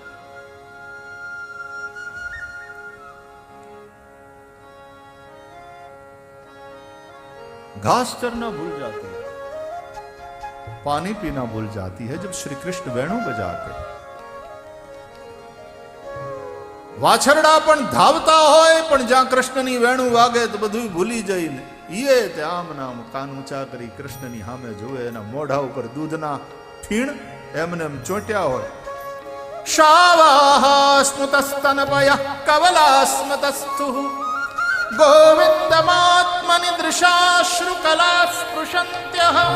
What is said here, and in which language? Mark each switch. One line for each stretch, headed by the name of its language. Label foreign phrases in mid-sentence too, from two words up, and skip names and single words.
Hindi: घास चरना भूल जाती है, पानी पीना भूल जाती है जब श्री कृष्ण वेणु बजाते।
Gujarati: વાછરડા પણ ધાવતા હોય પણ જ્યાં કૃષ્ણની વેણુ વાગે તો બધું ભૂલી જાઈને યે આમ નામ કાન ઊંચા કરી કૃષ્ણની સામે જોવે એના મોઢા ઉપર દૂધના ફીણ એમને ચોટ્યા હો।
Sanskrit: शावाः स्नुतस्तनपयः कवलास्मतस्थुः गोविन्दमात्मनिदृशाश्रुकला स्पृशन्त्यः।